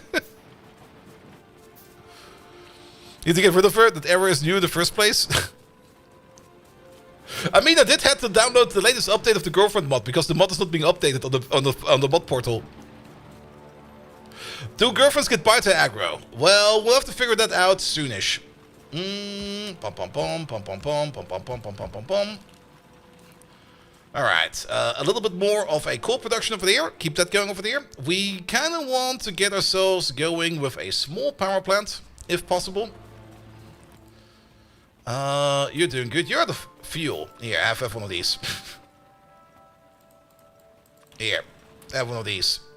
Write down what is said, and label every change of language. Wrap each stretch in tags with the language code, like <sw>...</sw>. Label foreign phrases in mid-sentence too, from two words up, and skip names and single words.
<en>Need to get rid of her? That error is new in the first place? I mean, I did have to download the latest update of the girlfriend mod because the mod is not being updated on the mod portal. Do girlfriends get bite to aggro? Well, we'll have to figure that out soonish. Pom pom pom pom pom pom pom pom pom pom pom pom pom. All right, a little bit more of a coal production over there. Keep that going over there. We kind of want to get ourselves going with a small power plant, if possible. You're doing good. You're out of fuel. Here, have one of these. Here, have one of these.</en>